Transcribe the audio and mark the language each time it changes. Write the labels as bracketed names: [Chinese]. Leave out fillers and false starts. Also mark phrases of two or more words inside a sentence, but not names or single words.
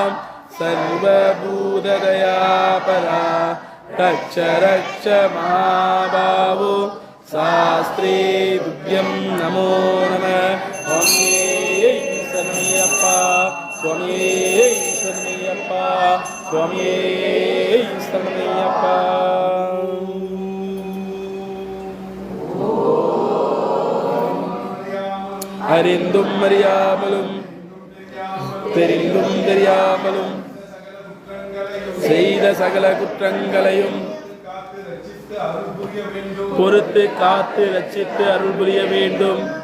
[Sanskrit] सर्वभूतदयापरा रक्ष रक्ष महाबाहो शास्त्रे तुभ्यं नमो नमः [Tamil] சுவாமியே சரணம் ஐயப்பா சுவாமியே சரணம் ஐயப்பா சுவாமியே சரணம் ஐயப்பா அறிந்தும் அறியாமலும் தெரிந்தும் தெரியாமலும் செய்த சகல குற்றங்களையும் பொறுத்து காத்து ரட்சித்து அருள் புரிய வேண்டும்.